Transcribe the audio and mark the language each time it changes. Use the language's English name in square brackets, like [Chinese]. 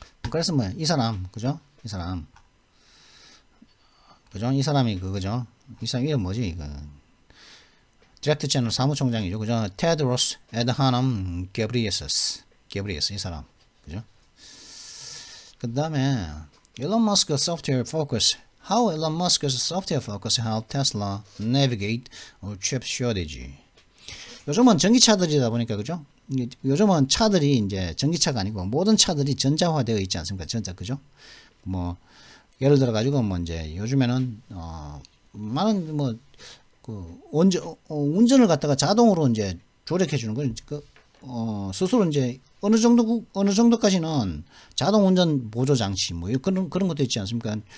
[Korean] 그래서 뭐 이 사람 그죠? 이 사람이 그거죠. 이 사람 이름 뭐지 이거? 디렉트 채널 사무총장이죠. 그죠? 테드로스 에드하넘 게브리에스 이 사람. 그죠? 그다음에 [English] Elon Musk's software focus. How Elon Musk's software focus helped Tesla navigate a chip shortage. [Korean] 요즘은 전기차들이다 보니까 그죠? 요즘은 차들이 이제 전기차가 아니고 모든 차들이 전자화되어 있지 않습니까? 그죠? 뭐 예를 들어 가지고 뭐 이제 요즘에는 많은 뭐 그 운전을 갖다가 자동으로 이제 조력해 주는 건 스스로 이제 어느 정도까지는 자동 운전 보조 장치 뭐 그런 것도 있지 않습니까?